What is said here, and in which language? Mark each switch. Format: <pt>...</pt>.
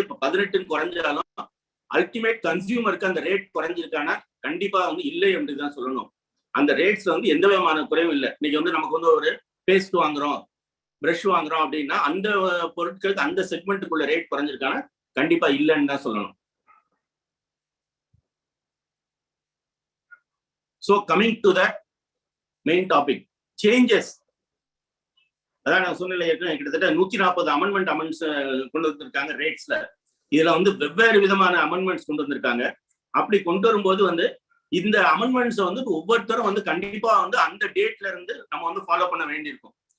<ta>இப்ப 18 குறைஞ்சாலும் அல்டிமேட் கன்சியூமருக்கு அந்த ரேட் குறைஞ்சிருக்கானா கண்டிப்பா வந்து இல்லை அப்படிதான் சொல்லணும். அந்த ரேட்ஸ்ல வந்து எந்த விதமான குறைவும் இல்லை. இன்னைக்கு வந்து நமக்கு வந்து ஒரு பேஸ்ட் வாங்குறோம், பிரஷ் வாங்குறோம் அப்படின்னா அந்த பொருட்களுக்கு அந்த செக்மெண்ட்டுக்குள்ள ரேட் குறைஞ்சிருக்கானா கண்டிப்பா இல்லைன்னு தான் சொல்லணும்.</ta> <en>So coming to the main topic, changes.</en> <ta>அதான் நான் சொன்னேன், கிட்டத்தட்ட 140 அமெண்ட்மெண்ட்ஸ் கொண்டு வந்திருக்காங்க ரேட்ஸ்ல. இதுல வந்து வெவ்வேறு விதமான அமெண்ட்மெண்ட்ஸ் கொண்டு வந்திருக்காங்க. அப்படி கொண்டு வரும்போது வந்து இந்த அமெண்ட்மெண்ட்ஸ் வந்து ஒவ்வொருத்தரும் வந்து கண்டிப்பா வந்து அந்த டேட்ல இருந்து நம்ம வந்து ஃபாலோ பண்ண வேண்டியிருக்கும்.</ta>